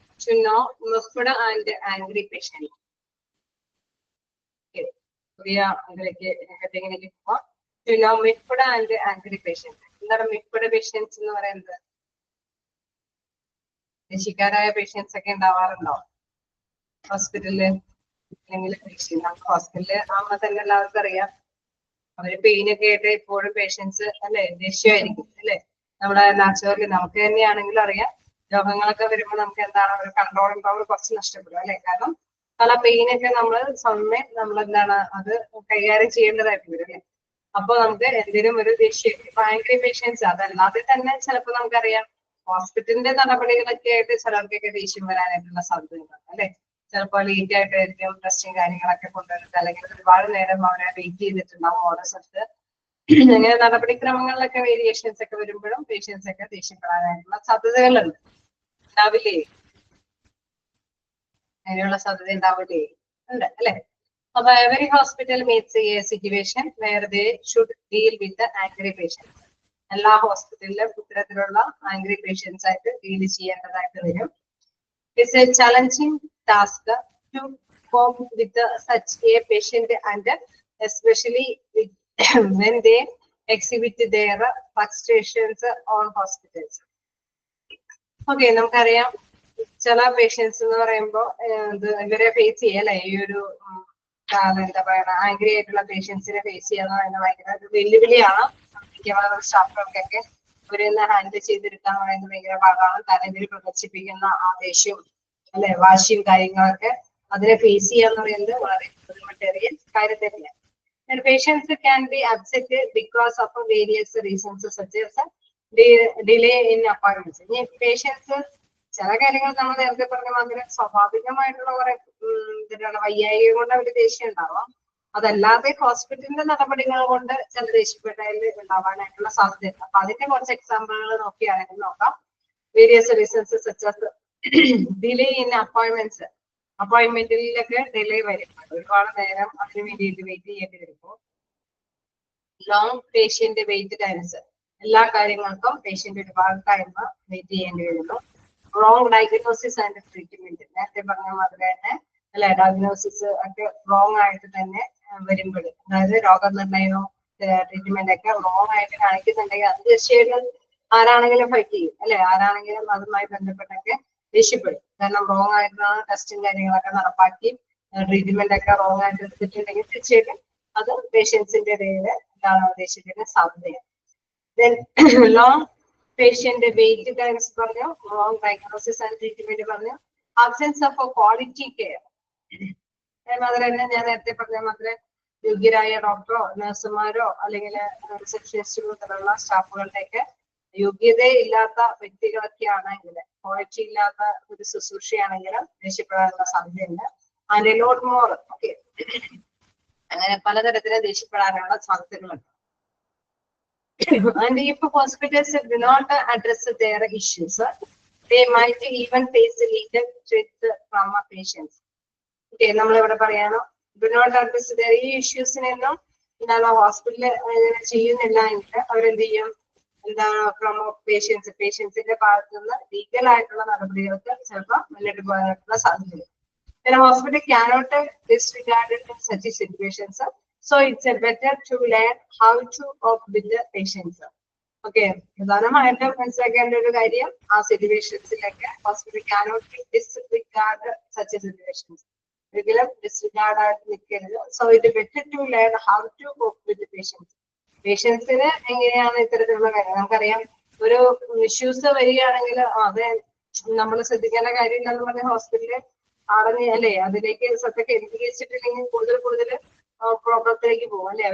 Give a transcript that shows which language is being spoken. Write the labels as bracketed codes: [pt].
[en] To know miffed and angry patient. [ml] പുതിയ ഹെഡിങ്ങിലേക്ക് പോവാം. [en] To know miffed and angry patient. [ml] എന്താണ് മിഫ്ഡ് patients എന്ന് പറയുന്നത്? ദേഷ്യക്കാരായ പേഷ്യൻസ് ഒക്കെ ഉണ്ടാവാറുണ്ടോ ഹോസ്പിറ്റലില്? അല്ലെങ്കിൽ ഹോസ്പിറ്റലില് ആകുമ്പോ തന്നെ എല്ലാവർക്കും അറിയാം, അവര് പെയിനൊക്കെ ആയിട്ട് എപ്പോഴും പേഷ്യൻസ് അല്ലെ ദേഷ്യമായിരിക്കും അല്ലെ. നമ്മുടെ നാച്ചുറലി നമുക്ക് തന്നെയാണെങ്കിലും അറിയാം, രോഗങ്ങളൊക്കെ വരുമ്പോൾ നമുക്ക് എന്താണ് ഒരു കൺട്രോളിംഗ് പവർ കുറച്ച് നഷ്ടപ്പെടും അല്ലെ. കാരണം പല പെയിനൊക്കെ സമയം നമ്മൾ എന്താണ് അത് കൈകാര്യം ചെയ്യേണ്ടതായിട്ട് വരും അല്ലെ. അപ്പൊ നമുക്ക് എന്തിനും ഒരു ദേഷ്യം, ആംഗ്രി പേഷ്യൻസ് അതല്ലാതെ തന്നെ ചിലപ്പോൾ നമുക്കറിയാം ഹോസ്പിറ്റലിന്റെ നടപടികളൊക്കെ ആയിട്ട് ചിലർക്കൊക്കെ ദേഷ്യം വരാനായിട്ടുള്ള സാധ്യതയുണ്ട് അല്ലെ. ചിലപ്പോൾ ലേറ്റ് ആയിട്ടായിരിക്കും ടെസ്റ്റും കാര്യങ്ങളൊക്കെ കൊണ്ടുവരുന്നത്, അല്ലെങ്കിൽ ഒരുപാട് നേരം അവരെ വെയിറ്റ് ചെയ്തിട്ടുണ്ടാവും ഓരോ സ്ഥലത്ത്. അങ്ങനെ നടപടിക്രമങ്ങളിലൊക്കെ വേരിയേഷൻസ് ഒക്കെ വരുമ്പോഴും പേഷ്യൻസ് ഒക്കെ ദേഷ്യപ്പെടാനായിട്ടുള്ള സാധ്യതകളുണ്ട്. ഉണ്ടാവില്ലേ? അതിനുള്ള സാധ്യത ഉണ്ടാവില്ലേ? ഉണ്ട് അല്ലെ. [en] അപ്പൊ every hospital meets a situation where they should deal with the angry patients. [ml] എല്ലാ ഹോസ്പിറ്റലിലും ഇത്തരത്തിലുള്ള ആംഗ്രി പേഷ്യൻസ് ആയിട്ട് ഡീൽ ചെയ്യേണ്ടതായിട്ട് വരും. [en] It's a challenging task to cope with such a patient, and especially when they exhibit their frustrations on hospitals. [ml] Okay, നമുക്കറിയാം ചില patients എന്ന് പറയുമ്പോൾ ഇവരെ ഫേസ് ചെയ്യല്ലേ, ഈ ഒരു എന്താ പറയുക ആംഗ്രി ആയിട്ടുള്ള പേഷ്യൻസിനെ ഫേസ് ചെയ്യാന്ന് പറയുന്നത് ഭയങ്കര ഒരു വെല്ലുവിളിയാണ്. മിക്കവാറും സ്റ്റാഫുകൾക്കൊക്കെ ഇവരെന്ന് ഹാൻഡിൽ ചെയ്തെടുക്കാൻ പറയുന്നത് ഭയങ്കര പാടാണ്. കാരണം ഇവര് പ്രദർശിപ്പിക്കുന്ന ആവേശവും അല്ലെ വാശിയും കാര്യങ്ങളൊക്കെ അതിനെ ഫേസ് ചെയ്യാന്ന് പറയുന്നത് വളരെ ബുദ്ധിമുട്ടേറിയ കാര്യം തന്നെയാണ്. [en] Patients can be upset because of various reasons such as delay in appointments. [ml] Patients ചില കാര്യങ്ങൾ നമ്മൾ നേരത്തെ പറഞ്ഞ മാതിരി സ്വാഭാവികമായിട്ടുള്ള കുറെ വയ്യായിക കൊണ്ട് അവര് ദേഷ്യം ഉണ്ടാവാം. അതല്ലാതെ ഹോസ്പിറ്റലിന്റെ നടപടികൾ കൊണ്ട് ചില ദേഷ്യപ്പെട്ടതിൽ ഉണ്ടാവാനായിട്ടുള്ള സാധ്യതയുണ്ട്. അപ്പൊ അതിന്റെ കുറച്ച് എക്സാമ്പിളുകൾ നോക്കിയാണെങ്കിൽ നോക്കാം. [en] Various reasons such as delay in appointments. [ml] അപ്പോയിന്റ്മെന്റിലൊക്കെ delay വരും, ഒരുപാട് നേരം അതിന് വേണ്ടിയിട്ട് വെയിറ്റ് ചെയ്യേണ്ടി വരുമ്പോൾ [en] long patient wait times, [ml] എല്ലാ കാര്യങ്ങൾക്കും പേഷ്യന്റ് ഒരുപാട് ടൈം വെയിറ്റ് ചെയ്യേണ്ടി വരുന്നു. [en] wrong diagnosis and treatment, [ml] നേരത്തെ പറഞ്ഞ മാതിരി തന്നെ അല്ലെ, ഡയഗ്നോസിസ് ഒക്കെ റോങ് ആയിട്ട് തന്നെ വരുമ്പോൾ, അതായത് രോഗനിർണയവും ട്രീറ്റ്മെന്റ് ഒക്കെ റോങ് ആയിട്ട് കാണിക്കുന്നുണ്ടെങ്കിൽ അത് തീർച്ചയായിട്ടും ആരാണെങ്കിലും ഫൈറ്റ് ചെയ്യും അല്ലെ, ആരാണെങ്കിലും അതുമായി ബന്ധപ്പെട്ടൊക്കെ ദേഷ്യപ്പെടും. കാരണം റോങ് ആയിട്ടുള്ള ടെസ്റ്റും കാര്യങ്ങളൊക്കെ നടപ്പാക്കി ട്രീറ്റ്മെന്റ് ഒക്കെ റോങ് ആയിട്ട് എടുത്തിട്ടുണ്ടെങ്കിൽ തീർച്ചയായിട്ടും അത് പേഷ്യൻസിന്റെ ഇടയിൽ എന്താണ് ദേഷ്യത്തിന് സാധ്യതയാണ്. [en] Then long patient wait times [ml] പറഞ്ഞു, [en] wrong diagnosis and treatment പറഞ്ഞു, absence of a quality care. [ml] അതുപോലെ തന്നെ ഞാൻ നേരത്തെ പറഞ്ഞ മാത്രമേ യോഗ്യരായ ഡോക്ടറോ നഴ്സുമാരോ അല്ലെങ്കിൽ റിസപ്ഷനിസ്റ്റുകളോ തരമുള്ള സ്റ്റാഫുകളുടെയൊക്കെ യോഗ്യതയില്ലാത്ത വ്യക്തികളൊക്കെ ആണെങ്കിൽ, ക്വാളിറ്റി ഇല്ലാത്ത ഒരു ശുശ്രൂഷയാണെങ്കിൽ ദേഷ്യപ്പെടാനുള്ള സാധ്യതയുണ്ട്. [en] and lot more [ml] ഓക്കെ, അങ്ങനെ പലതരത്തില് ദേഷ്യപ്പെടാനുള്ള സാധ്യതകളുണ്ട്. [en] And if hospitals do not address their issues, they might even face legal threats from patients. [ml] Okay, നമ്മളിവിടെ പറയണം, [en] do not address their issues- [ml] നെന്നും എന്താണ് ഹോസ്പിറ്റലിൽ ചെയ്യുന്നില്ല എങ്കിൽ അവരെന്ത് ചെയ്യും, എന്താണ് ഫ്രം പേഷ്യൻസിന്റെ ഭാഗത്തു നിന്ന് ലീഗൽ ആയിട്ടുള്ള നടപടികൾക്ക് ചിലപ്പോൾ മുന്നോട്ട് പോകാനായിട്ടുള്ള സാധ്യതയുണ്ട്. [en] Then hospital cannot disregard such situations. So it's better to learn how to cope with the patients. [ml] Okay, പ്രധാനമായിട്ടും മനസ്സിലാക്കേണ്ട ഒരു കാര്യം, ആ സിറ്റുവേഷൻസിലൊക്കെ hospital [en] cannot disregard such situations. [ml] ഒരിക്കലും ഡിസ്റിഗാർഡ് ആയിട്ട് നിൽക്കരുത്. [en] So it better to learn how to cope with patients. [ml] പേഷ്യൻസിന് എങ്ങനെയാണ് ഇത്തരത്തിലുള്ള കാര്യം നമുക്കറിയാം. ഒരു ഇഷ്യൂസ് വരികയാണെങ്കിൽ അത് നമ്മൾ ശ്രദ്ധിക്കേണ്ട കാര്യമില്ല എന്ന് പറഞ്ഞ ഹോസ്പിറ്റലിൽ അറിഞ്ഞ് അല്ലെ അതിലേക്ക് ശ്രദ്ധ കേന്ദ്രീകരിച്ചിട്ടില്ലെങ്കിൽ കൂടുതൽ പ്രോബ്ലത്തിലേക്ക് പോകും അല്ലെ.